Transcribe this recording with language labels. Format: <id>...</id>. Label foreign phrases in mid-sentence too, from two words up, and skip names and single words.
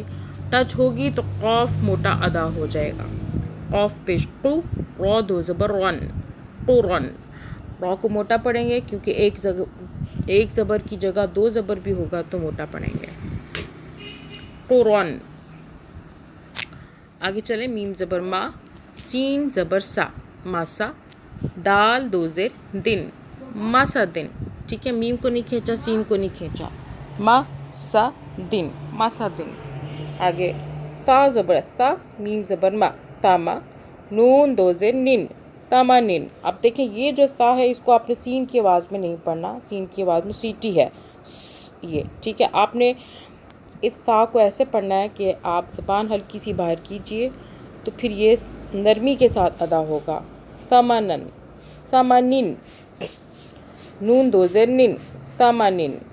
<ur>ٹچ ہوگی تو قاف موٹا ادا ہو جائے گا. قاف پیش ٹو، را دو زبر رن، ٹو رن. را کو موٹا پڑھیں گے کیونکہ ایک زبر کی جگہ دو زبر بھی ہوگا تو موٹا پڑھیں گے. ٹو رن. آگے چلیں، میم زبر ما، سین زبر سا، ماسا، دال دو زیر دن، ماسا دن، ٹھیک ہے، میم کو نہیں کھینچا، سین کو نہیں کھینچا، ما سا دن، ماسا دن۔ آگے تا زبر تا، میم زبر ما، تاما، نون دو زیر نن، تاما نن۔ اب دیکھیں یہ جو تا ہے اس کو آپ نے سین کی آواز میں نہیں پڑھنا، سین کی آواز میں سیٹی ہے یہ، ٹھیک ہے، آپ نے اس تا کو ایسے پڑھنا ہے کہ آپ زبان ہلکی سی باہر کیجئے تو پھر یہ نرمی کے ساتھ ادا ہوگا۔ ثمنن، ثمنن، نون دو زیر نن، ثمنن۔</ur>